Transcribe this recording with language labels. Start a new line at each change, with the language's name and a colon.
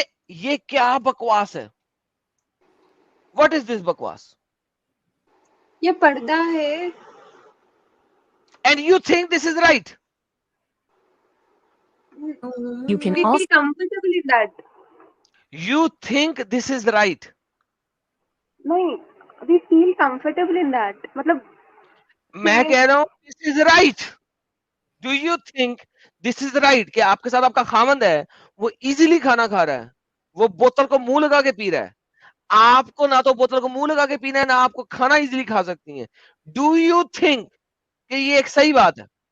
Urdu: یہ کیا بکواس ہے؟
English: What is this
Urdu: بکواس؟ یہ پردہ ہے.
English: And you think this is right? You can We also feel comfortable in that. You think this is right? نہیں, we feel comfortable in that.
Urdu: مطلب میں کہہ رہا ہوں
English: this is right. Do you think this is right
Urdu: کہ آپ کے ساتھ آپ کا خاوند ہے, وہ ایزیلی کھانا کھا رہا ہے, وہ بوتل کو منہ لگا کے پی رہا ہے, آپ کو نہ تو بوتل کو منہ لگا کے پینا ہے نہ آپ کو کھانا ایزیلی کھا سکتی ہیں.
English: do you think
Urdu: کہ یہ ایک صحیح بات ہے؟